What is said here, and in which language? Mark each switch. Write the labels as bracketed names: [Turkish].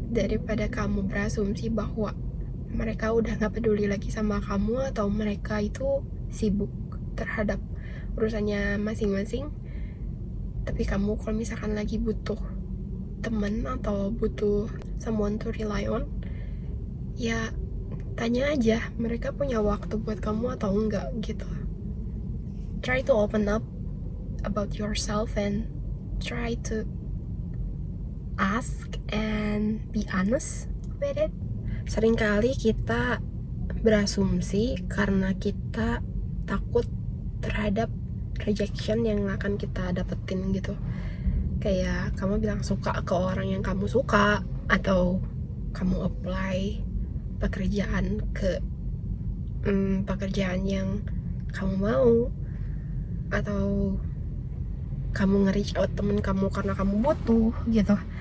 [Indonesian] Daripada kamu berasumsi bahwa mereka udah gak peduli lagi sama kamu atau mereka itu sibuk terhadap urusannya masing-masing, tapi kamu kalau misalkan lagi butuh temen atau butuh someone to rely on, ya tanya aja mereka punya waktu buat kamu atau enggak gitu. [English] Try to open up about yourself and try to ask and be honest with it. [Indonesian] Seringkali kita berasumsi karena kita takut terhadap rejection yang akan kita dapetin gitu. Kayak kamu bilang suka ke orang yang kamu suka, atau kamu apply pekerjaan ke pekerjaan yang kamu mau, atau kamu nge-reach out temen kamu karena kamu butuh gitu.